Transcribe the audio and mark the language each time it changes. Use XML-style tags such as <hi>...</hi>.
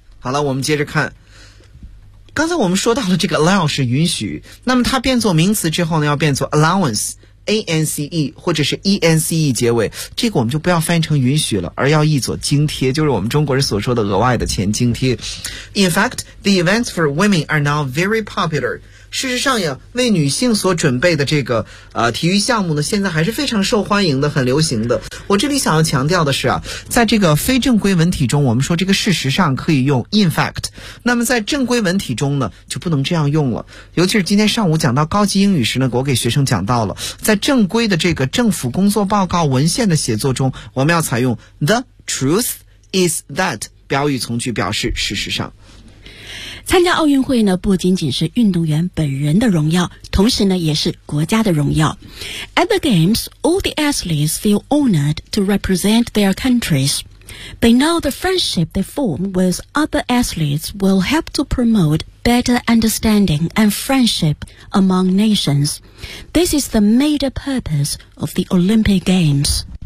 <zh>好了，我们接着看，刚才我们说到了这个 allow 是允许，那么它变作名词之后呢，要变作 allowance。 ance 或者是 ence 结尾，这个我们就不要翻译成允许了，而要译作津贴，就是我们中国人所说的额外的钱津贴。</zh> <en>In fact, the events for women are now very popular.</en> <zh>事实上呀，为女性所准备的这个体育项目呢，现在还是非常受欢迎的，很流行的。我这里想要强调的是啊，在这个非正规文体中，我们说这个事实上可以用 in fact， 那么在正规文体中呢，就不能这样用了。尤其是今天上午讲到高级英语时呢，我给学生讲到了。在正规的这个政府工作报告文献的写作中，我们要采用</zh> <en>the truth is that</en> <zh>表语从句表示事实上。参加奥运会呢，不仅仅是运动员本人的荣耀，同时呢，也是国家的荣耀。</zh> <en>At the games, all the athletes feel honored to represent their countries. They know the friendship they form with other athletes will help to promoteBetter understanding and friendship among nations. This is the major purpose of the Olympic Games.</en>